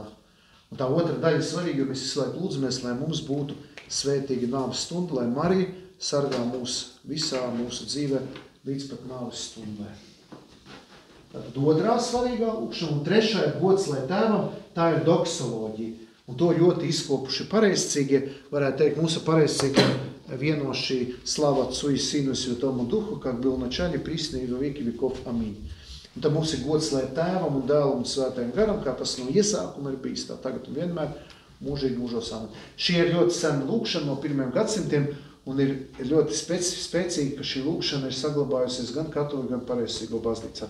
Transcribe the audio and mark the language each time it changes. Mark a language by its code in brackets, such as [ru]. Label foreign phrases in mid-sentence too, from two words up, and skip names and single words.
[lv] Un tā otra daļa ir svarīga, jo mēs visu laiku lūdzamies, lai mums būtu svētīga nāves stunda, lai Marija sargā mūs visā mūsu dzīvē līdz pat nāves stundai. Tātad otrā svarīgā lūkšana, un trešā ir gods, lai tēvam, tā ir doksoloģija. Un to ļoti izkopuši pareizcīgie, varētu teikt, mūsu pareizcīgie vieno šī slava [ru] Отцу и Сыну и Святому Духу, как был в начале, присно и во веки веков. Аминь. [lv] Un tad mums ir gods, lai tēvam un dēlam un svētajam garam, kā tas no iesākuma ir bijis, tā tagad un vienmēr mūžīgi mūžos. Amen. Šī ir ļoti sena lūkšana no pirmiem gadsimtiem, un ir ļoti spēcīga, ka šī lūkšana ir saglabājusies gan katoļu, gan pareizcīgo baznīcā.